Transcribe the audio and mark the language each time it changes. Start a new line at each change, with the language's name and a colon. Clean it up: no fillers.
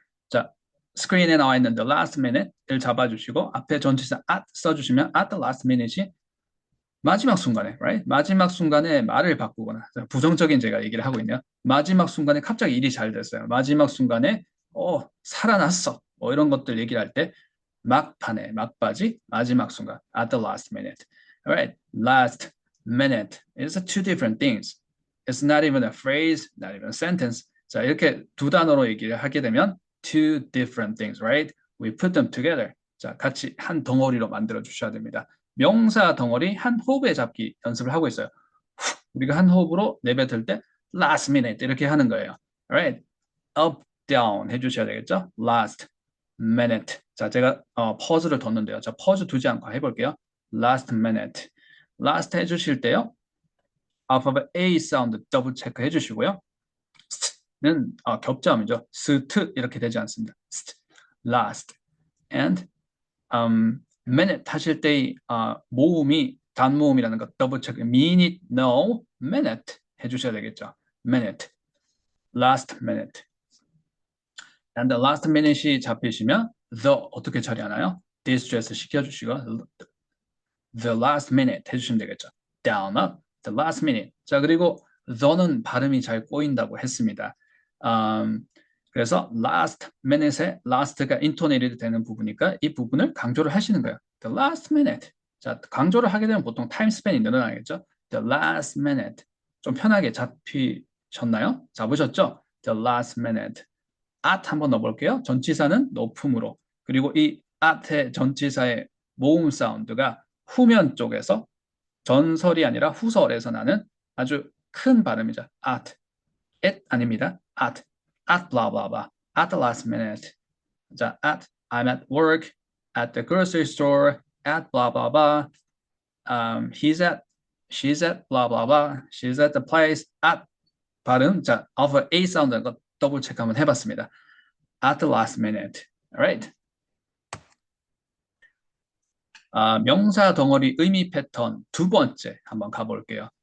Korean: 자, 스크린에 나와 있는 the last minute를 잡아주시고 앞에 전치사 at 써주시면 at the last minute이 마지막 순간에, right? 마지막 순간에 말을 바꾸거나 부정적인 제가 얘기를 하고 있네요. 마지막 순간에 갑자기 일이 잘 됐어요. 마지막 순간에 살아났어. 뭐 이런 것들 얘기를 할 때 막판에, 막바지, 마지막 순간, at the last minute.
English: Alright, last minute. It's two different things. It's not even a phrase, not even a sentence.
Korean: 자, 이렇게 두 단어로 얘기를 하게 되면
English: two different things, right? We put them together.
Korean: 자, 같이 한 덩어리로 만들어 주셔야 됩니다. 명사 덩어리 한 호흡에 잡기 연습을 하고 있어요. 우리가 한 호흡으로 내뱉을 때 last minute 이렇게 하는 거예요. Alright, up, down 해주셔야 되겠죠?
English: last minute. 자, 제가 퍼즈를 뒀는데요. 자, 퍼즈 두지 않고 해볼게요. last minute. last 해주실 때요.
Korean: 알파벳 A 사운드 더블 체크 해주시고요. 는 겹자음이죠. st 이렇게 되지 않습니다. last and minute 하실 때의 모음이 단모음이라는 거 더블 체크.
English: minute, no, minute 해주셔야 되겠죠. minute, last minute. and the last minute이 잡히시면 the 어떻게 처리하나요? distress 시켜주시고 the last minute 해주시면 되겠죠.
Korean: down up, the last minute. 자, 그리고 the는 발음이 잘 꼬인다고 했습니다. 그래서 last minute에 last가 intonated 되는 부분이니까 이 부분을 강조를 하시는 거예요.
English: The last minute.
Korean: 자, 강조를 하게 되면 보통 타임 스팬이 늘어나겠죠. The last minute. 좀 편하게 잡히셨나요? 잡으셨죠? The last minute. at 한번 넣어볼게요. 전치사는 높음으로. 그리고 이 at의 전치사의 모음 사운드가 후면 쪽에서 전설이 아니라 후설에서 나는 아주 큰 발음이죠.
English: at. it 아닙니다. at blah blah blah. at the last minute. 자, at I'm at work, at the grocery store, at blah blah blah. He's at, she's at blah blah blah. She's at the place. at 발음.
Korean: 자, alpha A 사운드 거 더블 체크 한번 해봤습니다.
English: At the last minute. Alright.
Korean: 명사 덩어리 의미 패턴 두 번째 한번 가볼게요.